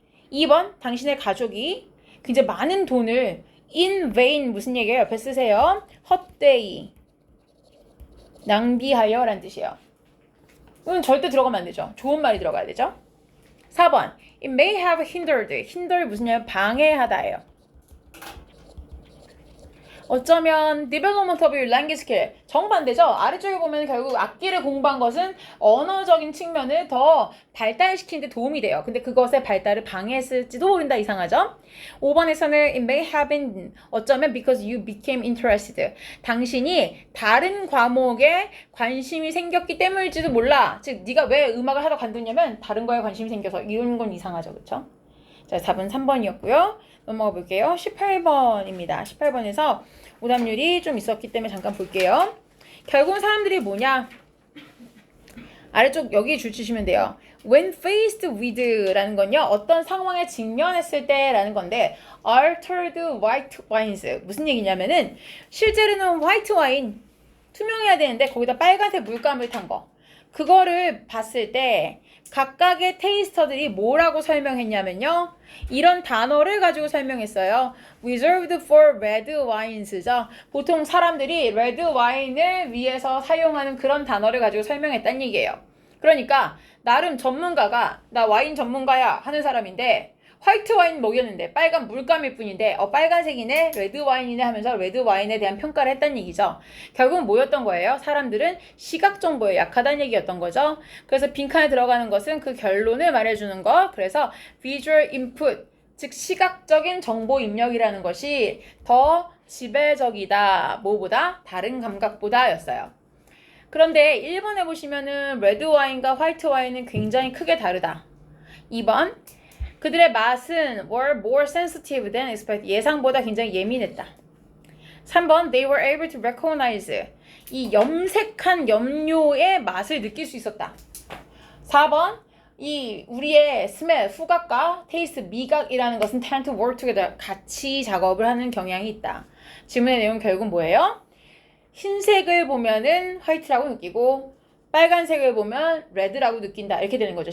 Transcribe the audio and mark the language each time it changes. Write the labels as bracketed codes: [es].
[ko] 2번 당신의 가족이 굉장히 많은 돈을 [en] in vain [ko] 무슨 얘기예요? 옆에 쓰세요. 헛되이 낭비하여 라는 뜻이에요. 이건 절대 들어가면 안 되죠. 좋은 말이 들어가야 되죠. 4번 [en] It may have hindered. [ko] hinder 무슨 얘기예요? 방해하다예요. 어쩌면 [en] development of your language skill [ko] 정반대죠. 아래쪽에 보면 결국 악기를 공부한 것은 언어적인 측면을 더 발달시키는 데 도움이 돼요. 근데 그것의 발달을 방해했을지도 모른다. 이상하죠? 5번에서는 [en] it may have been [ko] 어쩌면 [en] because you became interested [ko] 당신이 다른 과목에 관심이 생겼기 때문일지도 몰라. 즉 네가 왜 음악을 하다 관두냐면 다른 거에 관심이 생겨서 이런 건 이상하죠. 그렇죠? 자, 답은 3번이었고요. 넘어가 볼게요. 18번입니다. 18번에서 오답률이 좀 있었기 때문에 잠깐 볼게요. 결국은 사람들이 뭐냐? 아래쪽 여기 줄 치시면 돼요. [en] When faced with [ko] 라는 건요. 어떤 상황에 직면했을 때 라는 건데 [en] altered white wines [ko] 무슨 얘기냐면은 실제로는 화이트 와인 투명해야 되는데 거기다 빨간색 물감을 탄 거. 그거를 봤을 때 각각의 테이스터들이 뭐라고 설명했냐면요. 이런 단어를 가지고 설명했어요. [en] Reserved for red wines죠. [ko] 보통 사람들이 레드 와인을 위해서 사용하는 그런 단어를 가지고 설명했다는 얘기예요. 그러니까 나름 전문가가 나 와인 전문가야 하는 사람인데 화이트 와인 먹였는데 빨간 물감일 뿐인데 빨간색이네, 레드 와인이네 하면서 레드 와인에 대한 평가를 했다는 얘기죠. 결국은 뭐였던 거예요? 사람들은 시각 정보에 약하다는 얘기였던 거죠. 그래서 빈칸에 들어가는 것은 그 결론을 말해주는 것. 그래서 [en] visual input, [ko] 즉 시각적인 정보 입력이라는 것이 더 지배적이다. 뭐보다? 다른 감각보다 였어요. 그런데 1번에 보시면은 레드 와인과 화이트 와인은 굉장히 크게 다르다. [en] 2번, [ko] 그들의 맛은 [en] were more sensitive than expected. [ko] 예상보다 굉장히 예민했다. [en] 3번, they were able to recognize. [ko] 이 염색한 염료의 맛을 느낄 수 있었다. 4번, 이 우리의 [en] smell, [ko] 후각과 [en] taste, [ko] 미각이라는 것은 [en] tend to work together. [ko] 같이 작업을 하는 경향이 있다. 질문의 내용은 결국은 뭐예요? 흰색을 보면은 화이트라고 느끼고 빨간색을 보면 레드라고 느낀다. 이렇게 되는 거죠.